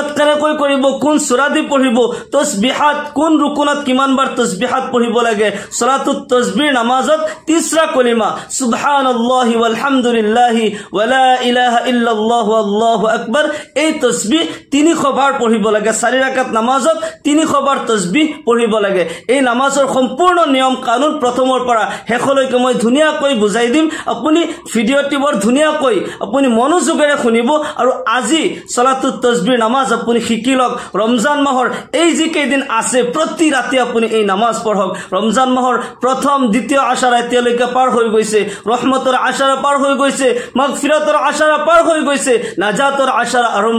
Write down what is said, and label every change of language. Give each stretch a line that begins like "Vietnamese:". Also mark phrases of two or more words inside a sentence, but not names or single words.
Assamese: কেনেকৈ কৰিব কোন সূৰা দি পঢ়িব তাসবিহাত কোন রুকুনত কিমান বাৰ তাসবিহাত পঢ়িব লাগে সালাতুত তাসবিহ নামাজত তিসরা কলিমা
Arabic: سبحان الله والحمد لله ولا إله إلا الله الله
Assamese: আকবার এই তাসবিহ 300 বাৰ পঢ়িব লাগে 4 রাকাত নামাজত 300 বাৰ তাসবিহ পঢ়িব লাগে এই নামাজৰ সম্পূৰ্ণ নিয়ম কানুন প্ৰথমৰ পৰা শেষলৈকে মই ধুনিয়াকৈ বুজাই দিম আপুনি ভিডিওটি বৰ ধুনিয়াকৈ আপুনি মনোযোগেৰে শুনিব আৰু আজি সালাতুত তাসবিহ নামাজ আপুনি শিকি লওক ৰমজান মাহৰ এই যে কেইদিন আছে প্ৰতি ৰাতি আপুনি এই নামাজ পঢ়ক ৰমজান মাহৰ প্ৰথম দ্বিতীয় আশাৰা এতিয়ালৈকে পাৰ হৈ গৈছে ৰহমতৰ আশাৰা পাৰ হৈ গৈছে মাগফিরাতৰ আশাৰা পাৰ হৈ গৈছে নাজাতৰ আশাৰা আৰম্ভ